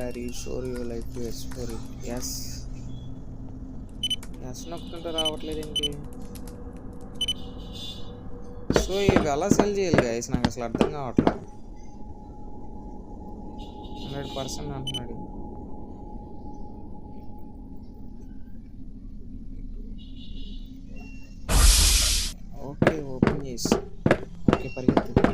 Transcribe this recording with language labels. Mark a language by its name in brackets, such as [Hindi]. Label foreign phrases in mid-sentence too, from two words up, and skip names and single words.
[English] Are you sure you like to explore it? Yes. Yes [Telugu] నొక్కుంటే రావట్లేదు ఏంటి? సో ఇవి ఎలా సెల్ చేయాలి గైస్? నాకు అసలు అర్థం కావట్లేదు. 100% అంటున్నాడు. [English] okay, open [Telugu] చేసి ఓకే పరిగెత్తు.